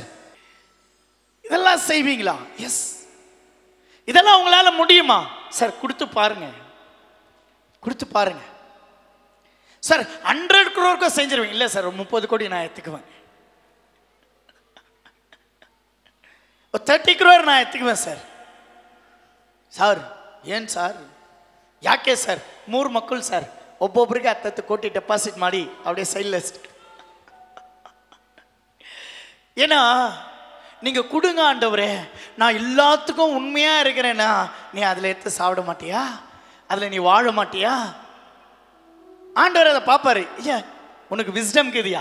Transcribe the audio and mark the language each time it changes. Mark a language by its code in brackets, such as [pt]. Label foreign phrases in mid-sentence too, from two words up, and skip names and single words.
[ta] இதெல்லாம் செய்வீங்களா? எஸ். இதெல்லாம் உங்களால முடியுமா? சார் கொடுத்து பாருங்க, கொடுத்து பாருங்க. சார் 100 crore செஞ்சிருவீங்க? இல்லை சார், 30 கோடி நான் எடுத்துக்குவேன். ஒரு 30 crore நான் எடுத்துக்குவேன் சார். [kn] சார் ಏನ್ ಸರ್? ಯಾಕೆ ಸರ್? 3 ಮಕ್ಕಳು ಸರ್, ಒಬ್ಬೊಬ್ರಿಗೆ 10 ಕೋಟಿ ಡೆಪಾಸಿಟ್ ಮಾಡಿ [ta] அப்படியே சைடில் வச்சுட்டு. ஏன்னா நீங்க கொடுங்க ஆண்டவரே, நான் எல்லாத்துக்கும் உண்மையா இருக்கிறேன்னா நீ அதில் எடுத்து சாப்பிட மாட்டியா? அதில் நீ வாழ மாட்டியா? ஆண்டவர் அதை பார்ப்பாரு. ஐயா உனக்கு விஸ்டம் இருக்குதியா?